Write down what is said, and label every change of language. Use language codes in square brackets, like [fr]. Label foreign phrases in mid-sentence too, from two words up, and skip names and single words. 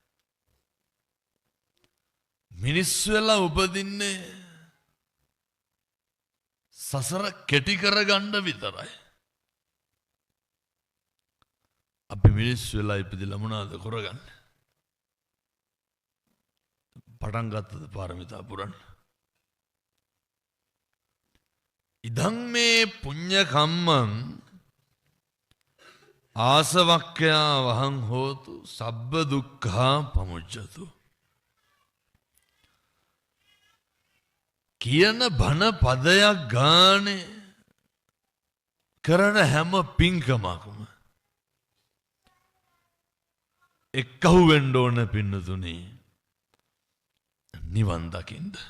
[si] මිනිස්සු වෙලා උපදින්නේ සසර කෙටි කරගන්න විතරයි. අපි මිනිස්සු වෙලා ඉපදිලා මොනවද කරගන්නේ? පටන් ගත්තද පාරමිතා පුරන්න? [pi] ඉදං මේ පුඤ්ඤ කම්මං ආසවක්ඛයා වහං හෝතු සබ්බ දුක්ඛා පමුච්ඡතු [si] කියන බණ පදයක් ගානේ කරන හැම පින්කමක්ම එක්කහු වෙන්න ඕන පින්නතුනි, නිවන් දකින්න.